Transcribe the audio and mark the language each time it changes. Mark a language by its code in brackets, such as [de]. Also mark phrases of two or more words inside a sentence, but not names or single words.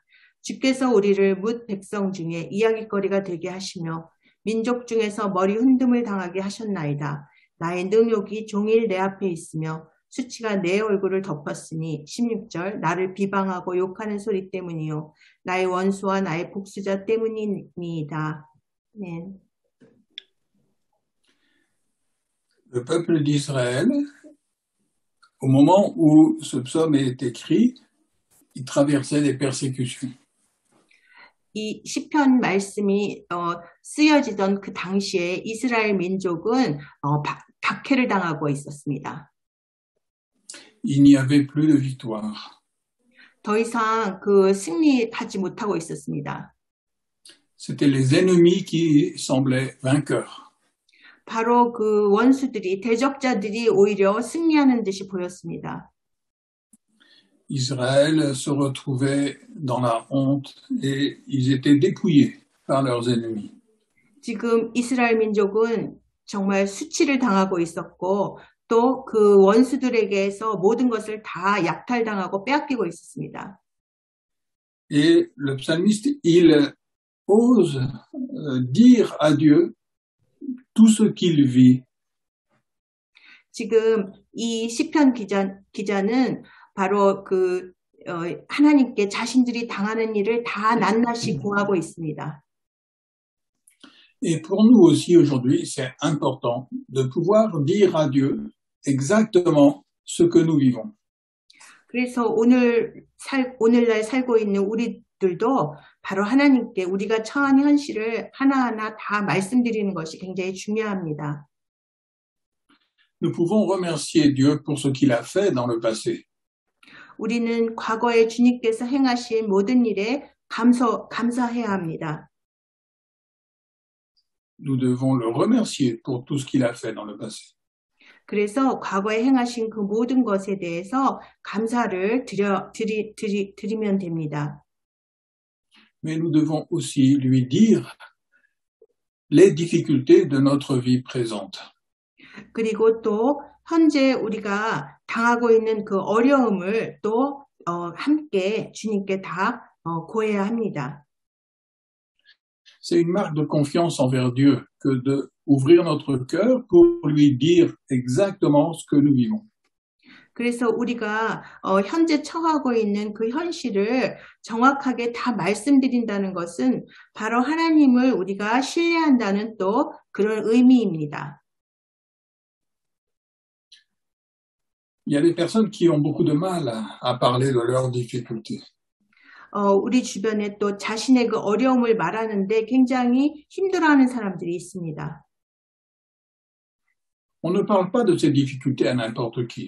[ko] 주께서 우리를 뭇 백성 중에 이야깃거리가 되게 하시며 민족 중에서 머리 흔듦을 당하게 하셨나이다. 나의 능욕이 종일 내 앞에 있으며 수치가 내 얼굴을 덮었으니 16절 나를 비방하고 욕하는 소리 때문이요 나의 원수와 나의 복수자 때문이니이다. 네. [fr] Le peuple d'Israël, au moment où ce psaume est écrit, il traversait des persécutions. [ko] 이 시편 말씀이 쓰여지던 그 당시에 이스라엘 민족은 박해를 당하고 있었습니다. [fr] Il n'y avait plus de victoire. [ko] 더 이상 그 승리하지 못하고 있었습니다. [fr] C'étaient les ennemis qui semblaient vainqueurs. [ko] 바로 그 원수들이 대적자들이 오히려 승리하는 듯이 보였습니다. [fr] Israël se retrouvait dans la honte et ils étaient dépouillés par leurs ennemis. [ko] 지금 이스라엘 민족은 정말 수치를 당하고 있었고 또 그 원수들에게서 모든 것을 다 약탈당하고 빼앗기고 있었습니다. [fr] Et le psalmiste, il ose dire à Dieu tout ce qu'il vit. [ko] 지금 이 시편 기자는 바로 하나님께 자신들이 당하는 일을 다 낱낱이 구하고 있습니다. [fr] Et pour nous aussi aujourd'hui, c'est important de pouvoir dire à Dieu exactement ce que nous vivons. [ko] 그래서 오늘날 살고 있는 우리들도 바로 하나님께 우리가 처한 현실을 하나하나 다 말씀드리는 것이 굉장히 중요합니다. [fr] Nous pouvons remercier Dieu pour ce qu'il a fait dans le passé. [ko] 우리는 과거에 주님께서 행하신 모든 일에 감사해야 합니다. [fr] Nous devons le remercier pour tout ce qu'il a fait dans le passé. [ko] 그래서 과거에 행하신 그 모든 것에 대해서 감사를 드리면 됩니다. [fr] Mais nous devons aussi lui dire les difficultés de notre vie présente. [ko] 그리고 또 현재 우리가 당하고 있는 그 어려움을 또 함께 주님께 다 고해야 합니다. [fr] C'est une marque de confiance envers Dieu que de ouvrir notre cœur pour lui dire exactement ce que nous vivons. [ko] 그래서 우리가 현재 처하고 있는 그 현실을 정확하게 다 말씀드린다는 것은 바로 하나님을 우리가 신뢰한다는 또 그런 의미입니다. [fr] Il y a des personnes qui ont beaucoup de mal à parler de leurs difficultés. [ko] 우리 주변에 또 자신의 그 어려움을 말하는데 굉장히 힘들어하는 사람들이 있습니다. [fr] On ne parle pas de ces difficultés à n'importe qui.